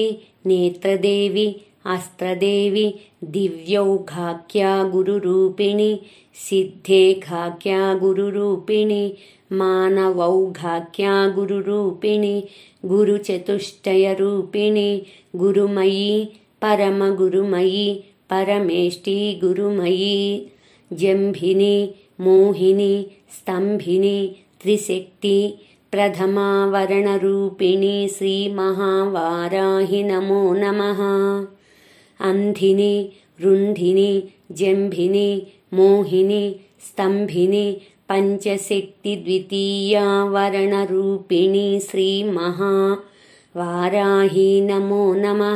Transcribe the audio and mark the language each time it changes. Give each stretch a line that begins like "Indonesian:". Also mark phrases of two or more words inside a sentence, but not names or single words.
Sanskrit: నేత్రదేవి అస్త్రదేవి దివ్యౌఘాఖ్యా గురురూపిణి సిద్ధేఘాఖ్యా గురురూపిణి మానవౌఘాఖ్యా గురురూపిణి గురుచతుష్టయరూపిణి గురుమయీ పరమగురుమయీ పరమేష్టి గురుమయీ జంభిని मोहिनी स्तंभिनी त्रिशक्ति प्रथमावरणरूपिणी श्रीमहावाराहि नमो नमः। अंधिनी रुंधिनी जंभिनी मोहिनी स्तंभिनी पंचशक्ति द्वितीयावरणरूपिणी श्रीमहावाराहि नमो नमः।